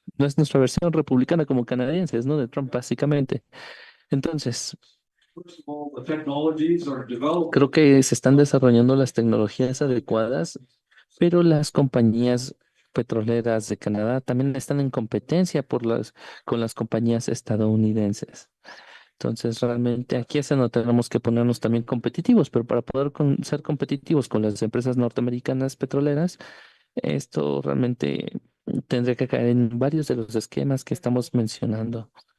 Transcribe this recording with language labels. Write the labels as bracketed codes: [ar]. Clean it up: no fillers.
[es] No es nuestra versión republicana como canadienses, ¿no? De Trump, básicamente. Entonces, [en] First of all, the technologies are developed. [es] creo que se están desarrollando las tecnologías adecuadas, pero las compañías petroleras de Canadá también están en competencia con las compañías estadounidenses. Entonces, realmente aquí es en donde tenemos que ponernos también competitivos, pero para poder ser competitivos con las empresas norteamericanas petroleras, esto realmente tendría que caer en varios de los esquemas que estamos mencionando.